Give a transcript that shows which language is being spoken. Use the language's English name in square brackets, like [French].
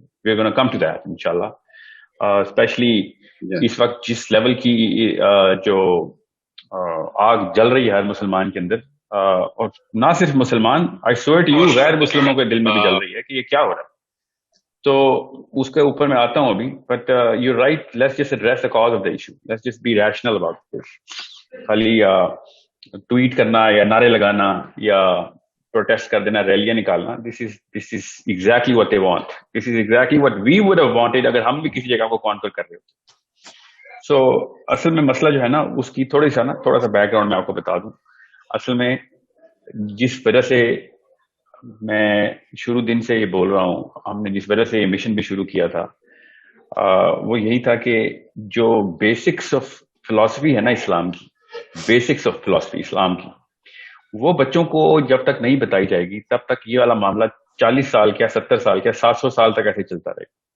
[English] we are gonna come to that [Urdu] انشاءاللہ. Especially اس وقت جس لیول کی جو آگ جل رہی ہے ہر مسلمان کے اندر، اور نہ صرف مسلمان، [English] I swear to you [Urdu] غیر مسلموں کے دل میں بھی جل رہی ہے کہ یہ کیا ہو رہا ہے. تو اس کے اوپر میں آتا ہوں ابھی. [English] But you right, let's just address the cause of the issue, let's just be rational about this. [Urdu] خالی ٹویٹ کرنا یا نعرے لگانا یا پروٹیسٹ کر دینا، ریلیاں نکالنا، [English] This is exactly what they want. This is exactly what we would have wanted [Urdu] اگر ہم بھی کسی جگہ کو کانکر کر رہے ہوتے. سو اصل میں مسئلہ جو ہے نا اس کی تھوڑا سا بیک گراؤنڈ میں آپ کو بتا دوں. اصل میں جس وجہ سے میں شروع دن سے یہ بول رہا ہوں، ہم نے جس وجہ سے یہ مشن بھی شروع کیا تھا، وہ یہی تھا کہ جو بیسکس آف فلسفی ہے نا اسلام کی، بیسکس آف فلسفی اسلام کی، وہ بچوں کو جب تک نہیں بتائی جائے گی تب تک یہ والا معاملہ 40 سال کیا 70 سال کیا 700 سال تک ایسے چلتا رہے گا.